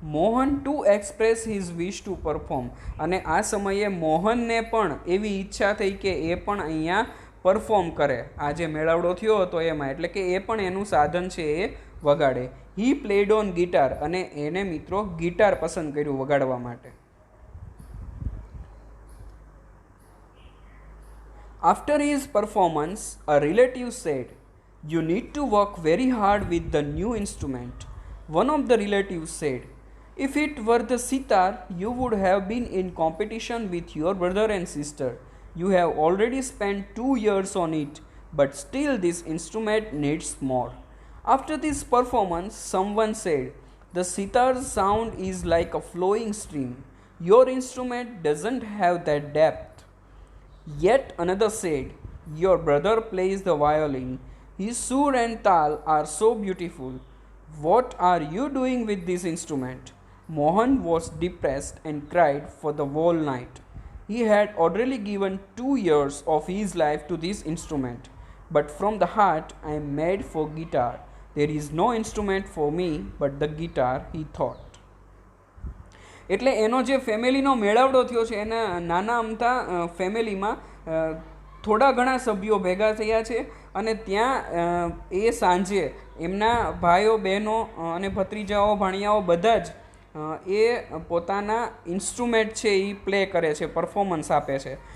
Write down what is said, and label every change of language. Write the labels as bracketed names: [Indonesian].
[Gujarati] Mohan [English] to express his wish to perform, [Gujarati] અને આ સમયે મોહનને પણ એવી ઈચ્છા થઈ કે એ પણ અહીંયા પરફોર્મ કરે, આ જે મેળાવડો થયો હતો એમાં, એટલે કે એ પણ એનું સાધન છે એ વગાડે. [English] he played on guitar, [Gujarati] અને એને મિત્રો ગિટાર પસંદ કર્યું વગાડવા માટે. [English] After his performance, a relative said, "You need to work very hard with the new instrument." One of the relatives said, "If it were the sitar, you would have been in competition with your brother and sister. You have already spent 2 years on it, but still this instrument needs more." After this performance, someone said, "The sitar's sound is like a flowing stream. Your instrument doesn't have that depth." Yet another said, "Your brother plays the violin. His sur and tal are so beautiful. What are you doing with this instrument?" Mohan was depressed and cried for the whole night. He had already given 2 years of his life to this instrument. But from the heart I am made for guitar. There is no instrument for me but the guitar, he thought. [Gujarati] એટલે એનો જે ફેમિલીનો મેળાવડો થયો છે, એના નાના અમથા ફેમિલીમાં થોડા ઘણા સભ્યો ભેગા થયા છે, અને ત્યાં એ સાંજે એમના ભાઈઓ બહેનો અને ભત્રીજાઓ ભાણિયાઓ બધા જ એ પોતાના ઇન્સ્ટ્રુમેન્ટ છે એ પ્લે કરે છે, પરફોર્મન્સ આપે છે.